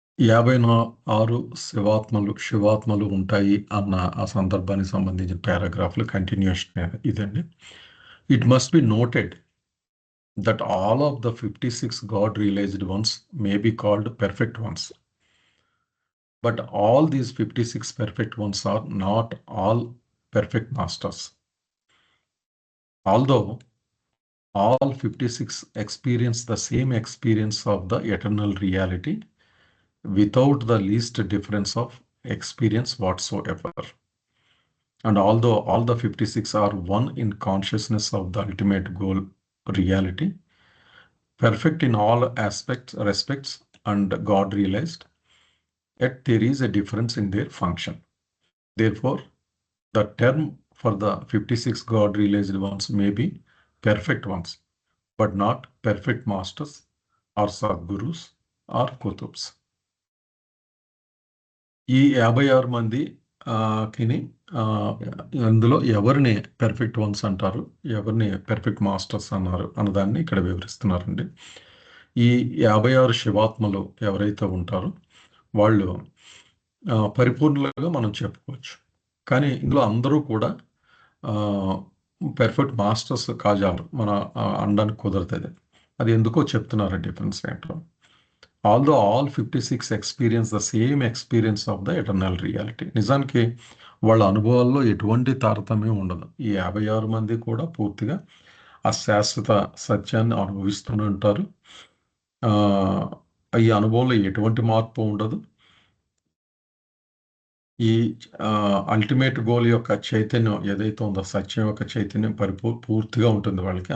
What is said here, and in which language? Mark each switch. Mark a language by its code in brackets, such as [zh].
[te] యాభై ఆరు శివాత్మలు ఉంటాయి అన్న ఆ సందర్భానికి సంబంధించిన పారాగ్రాఫ్లు కంటిన్యూషన్ ఇదండి. [en] It must be noted that all of the 56 God-realized ones may be called perfect ones. But all these 56 perfect ones are not all perfect masters. Although all 56 experience the same experience of the eternal reality without the least difference of experience whatsoever. And although all the 56 are one in consciousness of the ultimate goal reality, perfect in all respects and God realized, yet there is a difference in their function. Therefore, the term for the 56 God realized ones may be perfect ones, but not perfect masters or Sadgurus or Kutubs. [te] ఈ 56 మంది కిని అందులో ఎవరిని perfect once అంటారు, ఎవరిని perfect masters అన్నారు అన్నదాన్ని ఇక్కడ వివరిస్తున్నారండి. ఈ 56 శివాత్మలు ఎవరైతే ఉంటారో వాళ్ళు పరిపూర్ణులుగా మనం చెప్పుకోవచ్చు. కానీ ఇందులో అందరూ కూడా పెర్ఫెక్ట్ మాస్టర్స్ కాజాలు మన అనడానికి కుదరతుంది. అది ఎందుకో చెప్తున్నారు డిఫరెన్స్ ఏంటో. [en] Although all 56 experience the same experience of the eternal reality. [te] నిజానికి వాళ్ళ అనుభవాల్లో ఎటువంటి తారతమ్యం ఉండదు. ఈ 56 మంది కూడా పూర్తిగా ఆ శాశ్వత సత్యాన్ని అనుభవిస్తూనే ఉంటారు. ఈ అనుభవంలో ఎటువంటి మార్పు ఉండదు. ఈ అల్టిమేట్ గోల్ యొక్క చైతన్యం ఏదైతే ఉందో, సత్యం యొక్క చైతన్యం పూర్తిగా ఉంటుంది వాళ్ళకి.